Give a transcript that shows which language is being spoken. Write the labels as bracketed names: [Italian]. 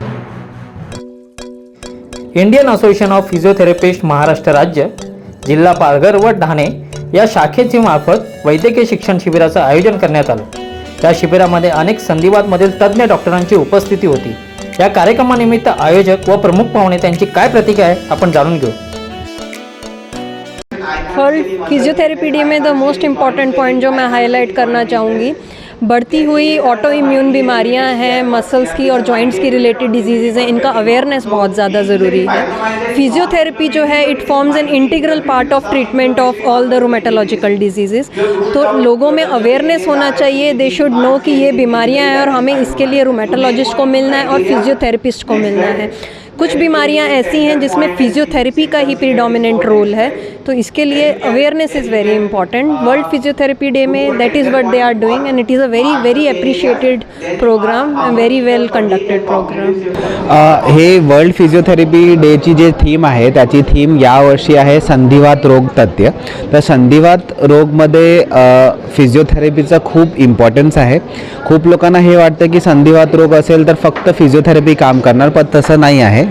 [Marathi] Indian association of physiotherapist Maharashtra राज्य, जिल्हा पालघर व ठाणे या शाखेची मार्फत वैद्यकीय शिक्षण शिबिराचं आयोजन करण्यात आलं। या शिबिरामध्ये अनेक संधिवातमधील तज्ज्ञ डॉक्टरांची उपस्थिती होती। या कार्यक्रमानिमित्त आयोजक व प्रमुख पाहुणे त्यांची काय प्रतिक्रिया आहे आपण जाणून घेऊ। [Hindi] फॉर फिजियोथेरेपी डे में [English] the most important point [Hindi] जो मैं हाईलाइट करना चाहूँगी, बढ़ती हुई ऑटो इम्यून बीमारियां हैं, मसल्स की और जॉइंट्स की रिलेटेड डिजीज़ हैं, इनका अवेयरनेस बहुत ज़्यादा ज़रूरी है। [English] physiotherapy [Hindi] जो है [English] It forms an integral part of treatment of all the rheumatological disease. [Hindi] तो लोगों में अवेयरनेस होना चाहिए, [English] they should know [Hindi] कि ये बीमारियां हैं और हमें इसके लिए रोमेटोलॉजिस्ट को मिलना है और फिजियोथेरेपिस्ट को मिलना है। कुछ बीमारियां ऐसी हैं जिसमें फिजियोथेरेपी का ही प्रीडोमिनेंट रोल है, तो इसके लिए awareness [English] Is very important. World physiotherapy day [Hindi] में [English] That is what they are doing and it is a very very appreciated programme and very well conducted programme. [Marathi] हे वर्ल्ड फिजियोथेरपी डेची जे theme आहे त्याची थीम यावर्षी आहे संधिवात रोग तज्ञ। तर संधिवात रोगमध्ये फिजियोथेरपीचा खूप इम्पॉर्टन्स आहे। खूप लोकांना हे वाटतं की संधिवात रोग असेल तर फक्त फिजियोथेरपी काम करणार, पण तसं नाही आहे।